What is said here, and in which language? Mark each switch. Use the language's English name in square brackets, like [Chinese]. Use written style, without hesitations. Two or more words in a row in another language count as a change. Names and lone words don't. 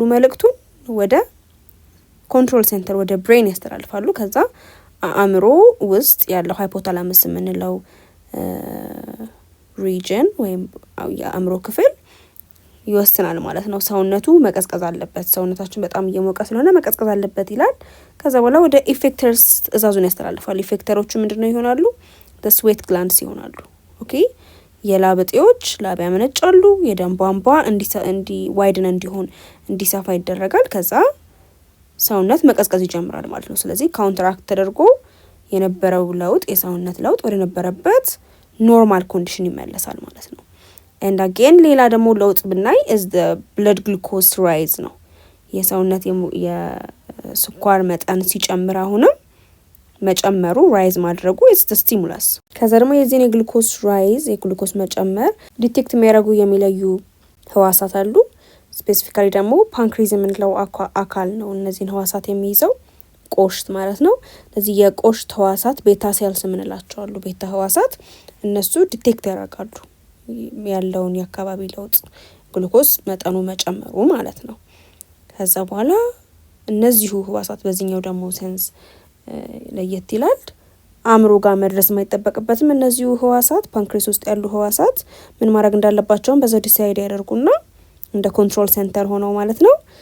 [Amharic] መልእክቱን ወደ [English] control center [Amharic] ወደ ብሬን ያስተላልፋሉ። ከዛ አእምሮ ውስጥ ያለው ሃይፖታላመስ የምንለው ሪጅን ወይም የአእምሮ ክፍል ይወስናል ማለት ነው። ሰውነቱ መቀዝቀዝ አለበት፣ ሰውነታችን በጣም እየሞቀ ስለሆነ መቀዝቀዝ አለበት ይላል። ከዛ በኋላ ወደ ኢፌክተርስ ትዕዛዙን ያስተላልፋል። ኢፌክተሮቹ ምንድነው ይሆናሉ? [English] the sweat glands [Amharic] ይሆናሉ። ኦኬ፣ የላብ እጢዎች ላብ ያመነጫሉ። የደም ቧንቧ ዋይድን እንዲሰፋ ይደረጋል። ከዛ ሰውነት መቀዝቀዝ ይጀምራል ማለት ነው። ስለዚህ ካውንተራክት ተደርጎ የነበረው ለውጥ የሰውነት ለውጥ ወደ ነበረበት [English] normal condition [Amharic] ይመለሳል ማለት ነው። [English] and again [Amharic] ሌላ ደግሞ ለውጥ ብናይ [English] is the blood glucose rise [Amharic] ነው። የሰውነት የስኳር መጠን ሲጨምር አሁንም መጨመሩ ራይዝ ማድረጉ [English] is the stimulus። [Amharic] ከዛ ደግሞ የዚህን የግሉኮስ ራይዝ የግሉኮስ መጨመር ዲቴክት የሚያደርጉ የሚለዩ ህዋሳት አሉ። ስፔሲፊካሊ ደግሞ ፓንክሪዝ የምንለው አካል ነው እነዚህን ህዋሳት የሚይዘው ቆሽት ማለት ነው። ስለዚህ የቆሽት ህዋሳት [English] beta cells [Amharic] የምንላቸው አሉ። ቤታ ህዋሳት እነሱ ዲቴክት ያደርጋሉ ያለውን የአካባቢ ለውጥ ግሉኮስ መጠኑ መጨመሩ ማለት ነው። ከዛ በኋላ እነዚሁ ህዋሳት በዚህኛው ደግሞ ሴንስ ለየት ይላል። አእምሮ ጋር መድረስ የማይጠበቅበትም እነዚሁ ህዋሳት ፓንክሪስ ውስጥ ያሉ ህዋሳት ምን ማድረግ እንዳለባቸውን በዛው ዲሳይድ ያደርጉና እንደ [English] control center [Amharic] ሆነው ማለት ነው